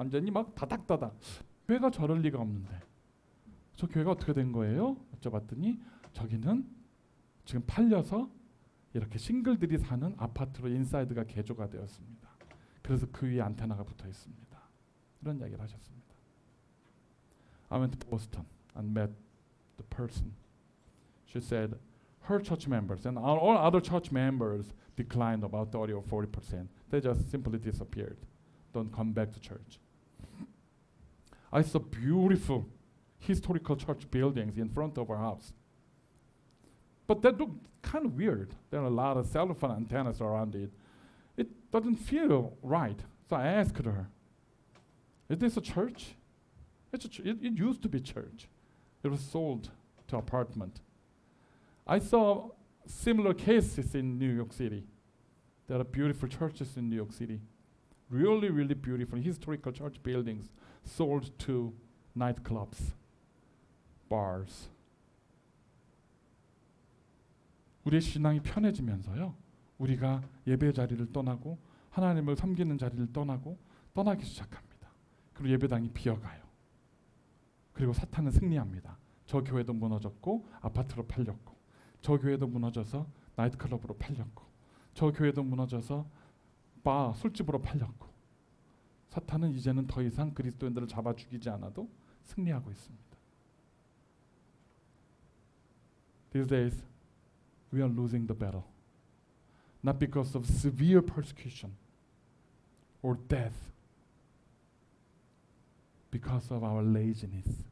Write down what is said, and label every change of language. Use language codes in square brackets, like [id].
[ko] 완전히 막 다닥다닥. 교회가 저럴 리가 없는데 저 교회가 어떻게 된 거예요? 여쭤봤더니 저기는 지금 팔려서 이렇게 싱글들이 사는 아파트로 인사이드가 개조가 되었습니다. 그래서 그 위에 안테나가 붙어 있습니다. 이런 이야기를 하셨습니다. [en] I went to Boston and met the person. She said her church members and all other church members declined about 30 or 40%. They just simply disappeared. Don't come back to church. I saw beautiful historical church buildings in front of our house. But that looked kind of weird. There are a lot of cell phone antennas around it. It doesn't feel right. So I asked her, is this a church? It's it used to be church. It was sold to apartment. I saw similar cases in New York City. There are beautiful churches in New York City. Really, really beautiful historical church buildings sold to nightclubs, bars. [ko] 우리의 신앙이 편해지면서요. 우리가 예배 자리를 떠나고 하나님을 섬기는 자리를 떠나기 시작합니다. 그리고 예배당이 비어가요. 그리고 사탄은 승리합니다. 저 교회도 무너졌고 아파트로 팔렸고 저 교회도 무너져서 나이트클럽으로 팔렸고 저 교회도 무너져서 바 술집으로 팔렸고 사탄은 이제는 더 이상 그리스도인들을 잡아 죽이지 않아도 승리하고 있습니다. [en] These days we are losing the battle. Not because of severe persecution or death, because of our laziness.